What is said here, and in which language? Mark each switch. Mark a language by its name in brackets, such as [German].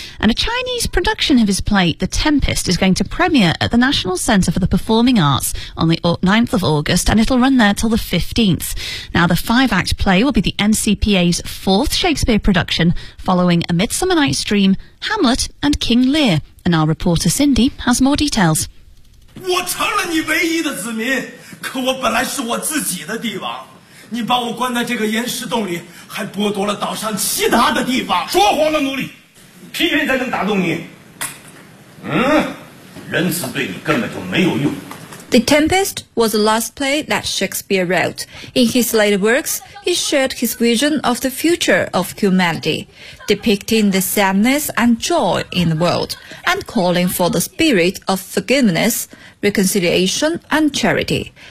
[English] And a Chinese production of his play, The Tempest, is going to premiere at the National Centre for the Performing Arts on the 9th of August, and it'll run there till the 15th. Now, the five-act play will be the NCPA's fourth Shakespeare production, following A Midsummer Night's Dream, Hamlet, and King Lear. And our reporter Cindy has more details. [Chinese] 我承认你唯一的子民，可我本来是我自己的帝王，你把我关在这个岩石洞里，还剥夺了岛上其他的地方。说谎了，奴隶，凭谁才能打动你？嗯，仁慈对你根本就没有用。 [English] The Tempest was the last play that Shakespeare wrote. In his later works, he shared his vision of the future of humanity, depicting the sadness and joy in the world, and calling for the spirit of forgiveness, reconciliation and charity.